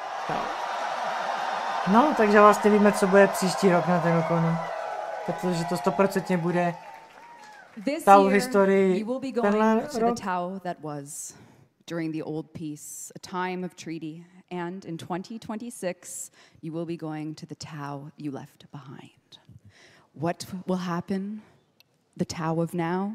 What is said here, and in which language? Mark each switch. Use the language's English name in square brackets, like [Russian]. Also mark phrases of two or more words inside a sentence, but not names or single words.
[Czech] No, takže vlastně víme, co bude příští rok na Tennoconu. Protože to 100% bude [English] This Tau year, [Czech] historii [English] you will be [Czech] tenhle [English] going to the [Czech] rok. [English] Tau that was during the old peace, a time of treaty. And in 2026, you will be going to the Tau you left behind. What will happen? The Tau of now?